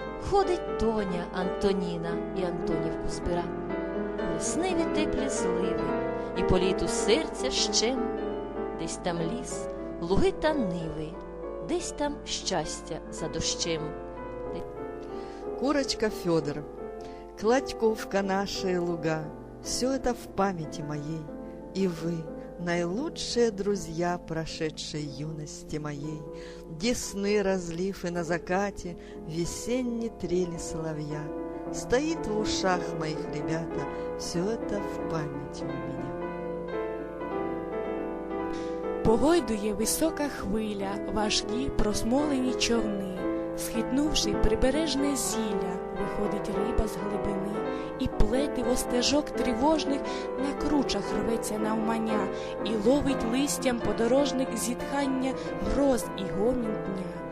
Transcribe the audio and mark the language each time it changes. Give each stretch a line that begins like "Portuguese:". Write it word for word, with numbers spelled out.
Ukrainian: Ходить Тоня, Антоніна і Антонівку збира. Весневі теплі зливи, і по літу серця щем. Десь там ліс, луги та ниви, десь там щастя за дощем.
Russian: Курочка Федор. Кладьковка наша и луга, все это в памяти моей. И вы, наилучшие друзья прошедшей юности моей, где сны разлив и на закате весенней трели соловья. Стоит в ушах моих, ребята, все это в памяти у меня.
Ukrainian: Погойдує висока хвиля важкі просмолені човни. Схитнувши прибережне зілля, виходить риба з глибини, і плетиво стежок тривожних на кручах рветься навмання, і ловить листям подорожник зітхання гроз і гомін дня.